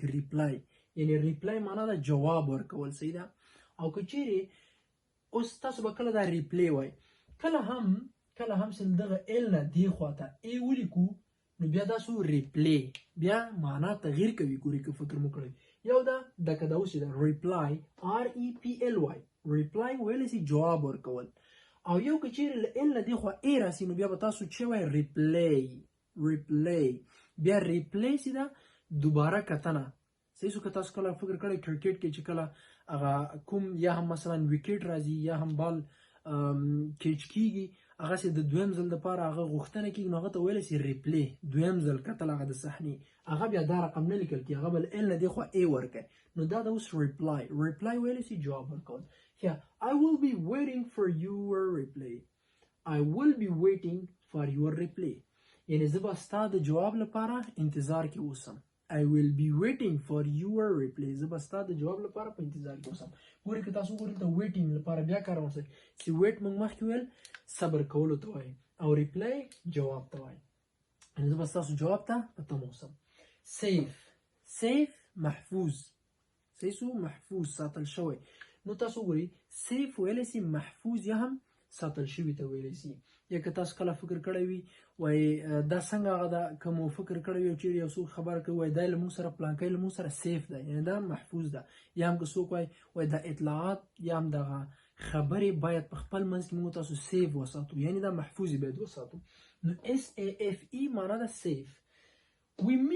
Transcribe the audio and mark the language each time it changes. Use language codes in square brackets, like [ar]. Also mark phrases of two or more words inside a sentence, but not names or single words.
[ps] ریپلای یعنی ریپلای معنا ده جواب ورکول صحیح ده او که چیرې اوس تاسو به کله دا ریپلی وایي کله هم چې دغه ال نه دې خواته ای ولیکو نو بیا تاسو ریپلی بیا معنا تغییر کوي ګوري که فکر مو کړی یو دا دکه دا اوس ده ریپلای REPLY ریپلای ویلی سي جواب ورکول او یو که چیرې له ال نه دې خوا ای راسي نو بیا به تاسو چې وایي ریپلی بیا ریپلی سي ده دوباره کتنه صحیح سو که تاسو کله فکر کړی کرکټ کې چې کله هغه کوم یا هم مثلا وکټ راځي یا هم بال کیچ کیږي هغه د دویم ځل دپاره هغه غوښتنه کېږي نو هغه ته ویلی سي ریپلی دویم ځل کتل هغه د صحنې هغه بیا دا رقم نه لیکل کېږي هغه به ل نه دې خوا ای ورکوي نو دا د اوس ریپلای ویلی سي جواب ورکول ښه [en] I will be waiting for your reply I will be waiting for your reply [ps] یعنې زه به ستا د جواب لپاره انتظار کې اوسم [en] I will be waiting for your reply [ps] زه به ستا د جواب لپاره په انتظار کې اوسم ګورئ که تاسو ګورئ د ویټینګ لپاره بیا کار وسئ چې ویټ موږ مخکې ویل صبر کولو ته وایي او ریپلی جواب ته وایي زه به ستاسو جواب ته په تمه اوسم سیف محفوظ صحیح سو محفوظ ساتل شوی نو تاسو ګورئ سیف ویلی سي محفوظ یا هم ساتل شوي ته ویلی سي یا که تاسو کله فکر کړی وي وایي دا څنګه هغه ده که مو فکر کړی وي او چیرې یو څوک خبره کوي وایي دا یې له موږ سره پلانکی له موږ سره سیف ده یعنې دا محفوظ ده یا هم که څوک وایي دا اطلاعات یا هم دغه خبرې باید په خپل منځ کې موږ تاسو سیف وساتو یعنې دا محفوظ باید وساتو نو SAFE معنا ده سیف we